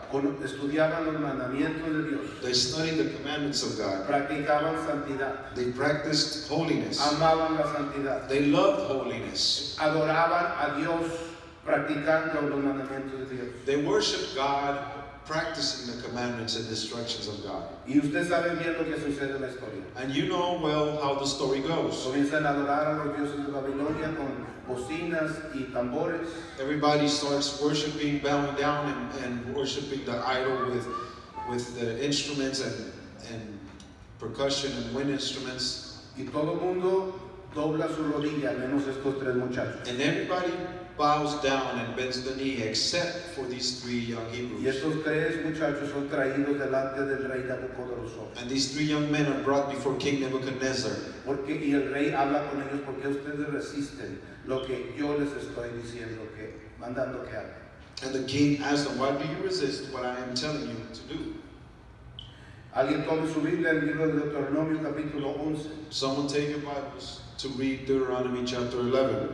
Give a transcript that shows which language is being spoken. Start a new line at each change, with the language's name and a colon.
Spanish: Estudiaban los mandamientos de Dios.
English: They studied the commandments of God.
Spanish: Practicaban santidad.
English: They practiced holiness.
Spanish: Amaban la santidad.
English: They loved holiness.
Spanish: Adoraban a Dios practicando los mandamientos de Dios.
English: They worshiped God, practicing the commandments and instructions of God.
Spanish: Y usted sabe bien lo que sucede en la historia.
English: And you know well how the story goes.
Spanish: Comienzan a adorar a los dioses de Babilonia con bocinas y tambores.
English: Everybody starts worshiping, bowing down, and worshiping the idol with the instruments and percussion and wind instruments.
Spanish: Y todo el mundo dobla su rodilla, menos estos tres muchachos.
English: And everybody bows down and bends the knee except for these three young
Spanish: Y
English: Hebrews.
Spanish: estos tres muchachos son traídos delante del rey Nabucodonosor.
English: And these three young men are brought before King Nebuchadnezzar.
Spanish: Y el rey habla con ellos porque ustedes resisten lo que yo les estoy diciendo, mandando que hagan.
English: And the king asked them, why do you resist what I am telling you to do?
Spanish: Alguien tome su Biblia, el libro de Deuteronomio capítulo 11,
English: Someone take your Bibles to read Deuteronomy chapter 11,